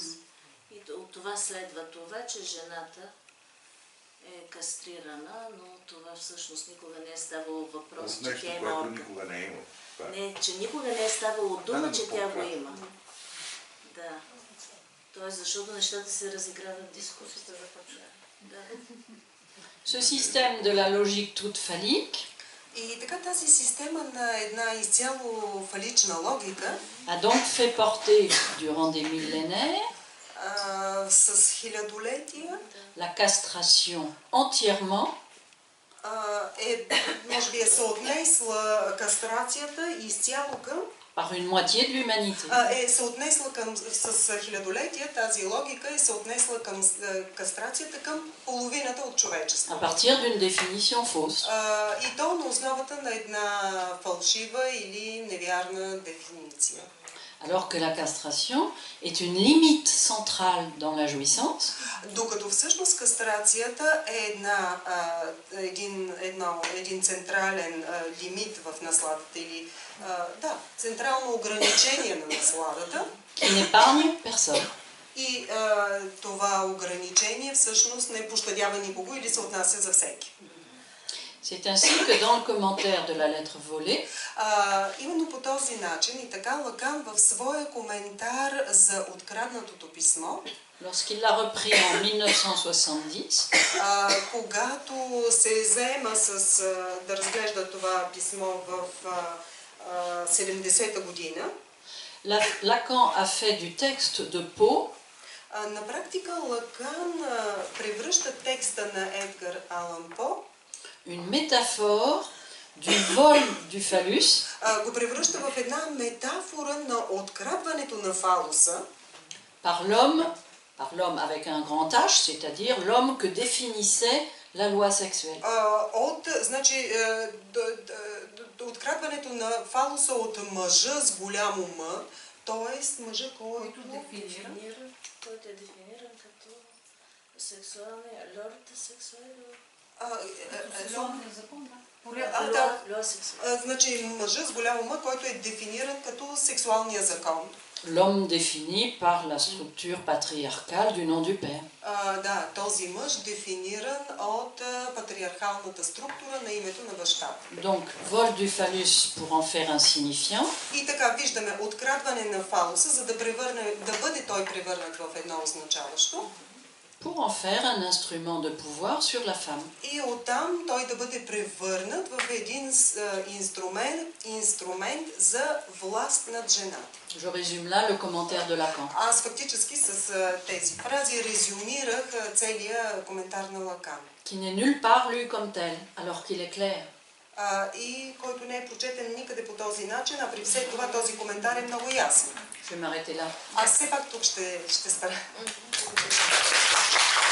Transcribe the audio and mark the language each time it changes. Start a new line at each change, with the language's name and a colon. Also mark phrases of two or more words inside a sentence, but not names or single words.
Bulgarian: И от това следва това, че жената е кастрирана, но това всъщност никога не е ставало въпрос, че тя има орган. Никога не е имало. Не, че никога не е ставало дума, че тя го има. Да. Тоест, защото нещата се разиграват в дискусията. Да.
French: Ce système de la logique toute phallique
Bulgarian: И така тази система на една изцяло фалична логика
French: a donc fait porter durant des millénaires
Bulgarian: с хилядолетия
French: la castration entièrement
Bulgarian: може би е съотнесла кастрацията изцяло към
French: par une moitié de l'humanité.
Bulgarian: Е съотнесла към с хилядолетия, тази логика е съотнесла към кастрацията към половината от човечеството.
French: À partir d'une définition fausse.
Bulgarian: И то на основата на една фалшива или невярна дефиниция.
French: Alors que la castration est une limite centrale dans la jouissance.
Bulgarian: Докато всъщност кастрацията е един централен лимит в насладата или централно ограничение на насладата.
French: Qui n'épargne personne.
Bulgarian: И това ограничение всъщност не пощадява никого или се отнася за всеки.
French: C'est ainsi que dans le commentaire de la lettre volée,
Bulgarian: именно по този начин и така Лакан в своя коментар за откраднатото писмо,
French: lorsqu'il l'a repris en 1970,
Bulgarian: когато се заема да разглежда това писмо в 70-та година,
French: Lacan a fait du texte de Poe
Bulgarian: на практика Лакан превръща текста на Едгар Алан По
French: une métaphore du vol du phallus,
Bulgarian: го превръща в една метафора на открадването на фалуса
French: par l'homme avec un grand H, c'est-à-dire l'homme que définissait la loi sexuelle.
Bulgarian: Значи, открадването на фалуса от мъжа с голямо М, т.е. мъжа, който е дефиниран като сексуалния лорд сексуален. Сексуалния закон, значи мъжа с голямо М, който е дефиниран като сексуалния закон.
French: L'homme défini par la structure patriarcale du nom du père.
Bulgarian: Този мъж дефиниран от патриархалната структура на името на бащата.
French: Donc, vol du phallus pour en faire un signifiant.
Bulgarian: И така виждаме открадване на фалуса, за да бъде той превърнат в едно означаващо.
French: Pour en faire un instrument de pouvoir sur la femme.
Bulgarian: И оттам той да бъде превърнат в един инструмент за власт над жената.
French: Je résume là le commentaire de Lacan.
Bulgarian: Аз фактически с тези фрази резюмирах целия коментар на Лакан.
French: Qui n'est nulle part lu comme tel, alors qu'il est clair.
Bulgarian: И който не е прочетен никъде по този начин, а при все това този коментар е много ясен.
French: Je vais m'arrêter là.
Bulgarian: Аз все пак тук ще спра.